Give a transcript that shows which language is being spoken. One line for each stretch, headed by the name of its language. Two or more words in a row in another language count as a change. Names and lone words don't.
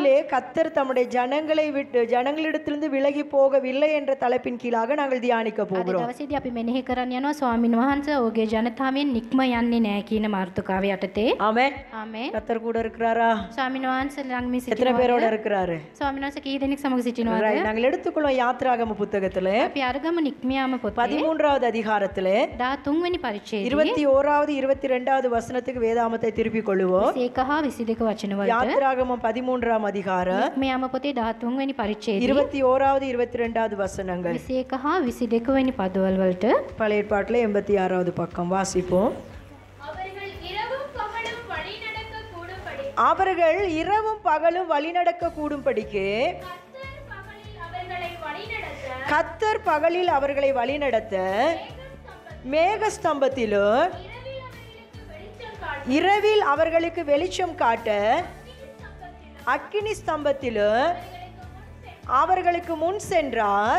Tamil: கர்த்தர் தம்முடைய ஜனங்களிடத்திலிருந்து விலகி போகவில்லை என்ற தலைப்பின் கீழாக நாங்கள் தியானிக்க போகிறோம்.
Sinhala: දවසේදී අපි මෙනෙහි කරන්න යනවා ස්වාමීන් වහන්සේ ඔහුගේ ජනතාවෙන් නික්ම යන්නේ නැහැ කියන මාර්ථකාව යටතේ.
Tamil: ஆமென்.
Sinhala: ආමේන්.
Tamil: கர்த்தர் கூட இருக்கிறாரா?
Sinhala: ස්වාමීන් වහන්සේ ළඟ මේ
Tamil: எத்தனை
Sinhala: සිටිනවා.
Tamil: பேரோட இருக்கிறாரு?
Sinhala: ස්වාමීන් වහන්සේ කී දෙනෙක් සමග සිටිනවද?
Tamil: Right. நாங்கள் எடுத்துக்கொள்வோம் யாத்ராகம புத்தகத்திலே
Sinhala: අපි අරගම නික්මියාම පොතේ
Tamil: 13வது அதிகாரத்திலே
Sinhala: 13 වෙනි පරිච්ඡේදයේ
Tamil: 21வது 22வது வசனத்துக்கு வேதாமத்தை திருப்பிக் கொள்வோம்.
Sinhala: 21 හා 22 වචන වලට
Tamil: யாத்ராகமம் 13ஆம் அதிகாரம்
Sinhala: නික්මියාම පොතේ 13 වෙනි පරිච්ඡේදයේ
Tamil: 21வது 22வது வசனங்கள்.
Sinhala: 21 හා 22 වෙනි පදවල වලට
Tamil: பழைய ஏற்பாட்டிலே 86வது பக்கம் வாசிப்போம். அவர்கள் இரவும் பகலும் வழிநடக்க கூடும்படிக்கு கர்த்தர் பகலில் அவர்களை வழிநடத்த மேகஸ்தம்பத்திலும் இரவில் அவர்களுக்கு வெளிச்சம் காட்ட அக்கினி ஸ்தம்பத்திலும் அவர்களுக்கு முன் சென்றார்.